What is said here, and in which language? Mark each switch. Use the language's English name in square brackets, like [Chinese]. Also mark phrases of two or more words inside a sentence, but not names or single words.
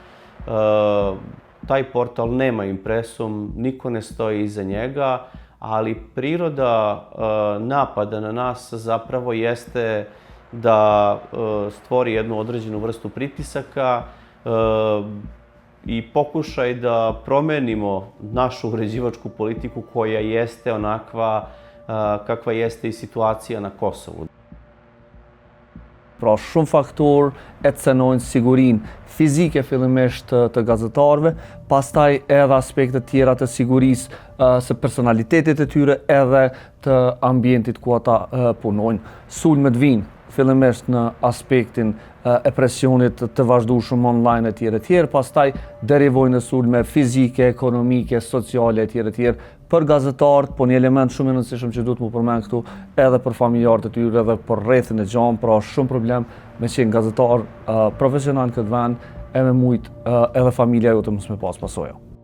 [Serbian] Taj portal nema impresum, niko ne stoji iza njega, ali priroda napada na nas zapravo jeste da stvori jednu određenu vrstu pritisaka i pokušaj da promenimo našu uređivačku politiku koja jeste onakva kakva jeste i situacija na Kosovu. [Albanian] Pra shumë faktor e cenojnë sigurinë fizike fillimisht të gazetarëve, pastaj edhe aspektet tjera të sigurisë së personalitetit të tyre edhe të ambientit ku ata punojnë. Sulmet vinë fillimisht në aspektin e presionit të vazhdueshëm online e tjerë, pastaj derivojnë në sulme fizike, ekonomike, sociale e tjerë për gazetarët, po një element shumë i rëndësishëm që duhet mu përmend këtu edhe për familjarët e tyre edhe për rrethin e gjamë, pra shumë problem me qenë gazetar profesional në këtë vend e me mujtë edhe familja jote mos me pas pasoja.